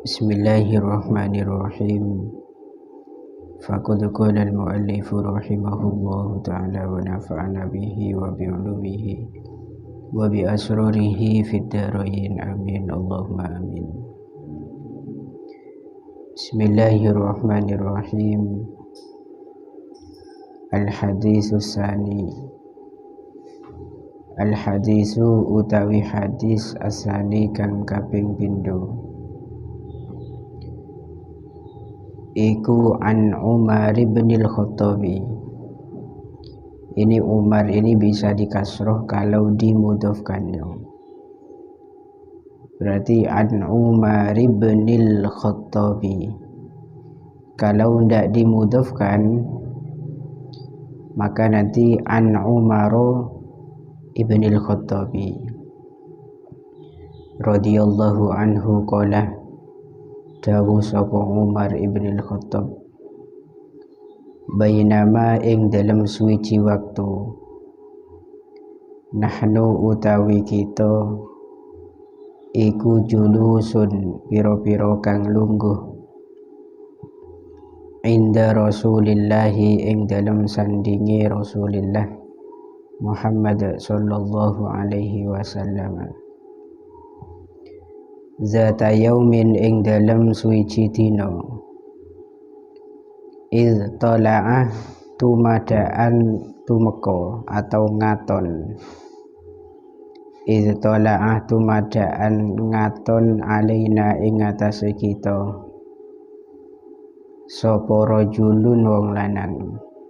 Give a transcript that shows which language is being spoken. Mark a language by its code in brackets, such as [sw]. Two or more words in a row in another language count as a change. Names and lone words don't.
[ar] بسم الله الرحمن الرحيم فقد قال المؤلف رحمه الله تعالى ونفعنا به وبعلومه وبأسراره في الدارين آمين اللهم آمين. بسم الله الرحمن الرحيم. الحديث الثاني. [jv] Al-haditsu utawi hadis asani kang kaping pindho iku [ar] عن عمر بن الخطاب. [id] Ini Umar ini bisa dikasroh kalau dimudhofkannya. Berarti [ar] عن عمر بن الخطاب. [id] Kalau tidak dimudhofkan maka nanti [ar] عن عمر ابن الخطاب رضي الله عنه قال [jv] dawu sapa [id] Umar ibn al-Khattab [jv] bainama ing dalam suwiji waktu nahnu utawi kita iku julusun piro-piro kang lungguh [ar] عند رسول الله [jv] ing dalam sandingi Rasulillah Muhammad [ar] صلى الله عليه وسلم ذات يوم [jv] ing dalam suwiji dina [ar] إذ طلع [jv] tumadaan tumeka atau ngaton [ar] إذ طلع [jv] tumadaan ngaton alaina ing atase kita sapa rajulun wong lanang